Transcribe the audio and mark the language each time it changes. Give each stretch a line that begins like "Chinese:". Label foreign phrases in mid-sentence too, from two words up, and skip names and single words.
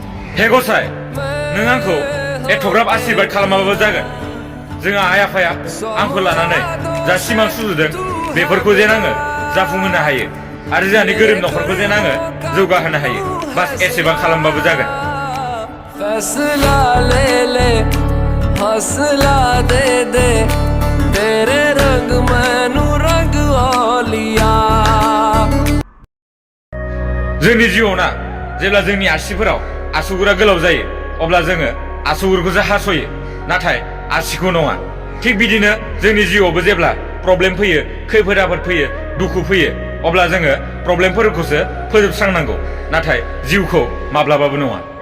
Bodo: हे गसाइ नों आंखौ एथ'ग्राब आशीर्बाद खालामाबाबो जागोन जोंहा आइ आफाया आंखौ लानानै जा सिमां सुजुदों बेफोरखौ जेन आङो जाफुंहोनो हायो आरो जोंहानि गोरिब न'खरखौ जेन आङो जौगाहोनो हायो बास एसेबां खालामबाबो जागोन
Hindi: फैसला ले ले हौसला दे दे तेरे रंग मैनू रंग ओलिया
Bodo: जोंनि जिउआव ना जेब्ला जोंनि आसिफोराव आसुगुरा गोलाव जायो अब्ला जोङो आसुगुरखौसो हास'यो नाथाय आसिखौ नङा थिग बिदिनो जोंनि जिउआवबो जेब्ला प्रब्लेम फैयो खैफोद आफोद फैयो दुखु फैयो अब्ला जोङो प्रब्लेमफोरखौसो फोजोबस्रांनांगौ नाथाय जिउखौ माब्लाबाबो नङा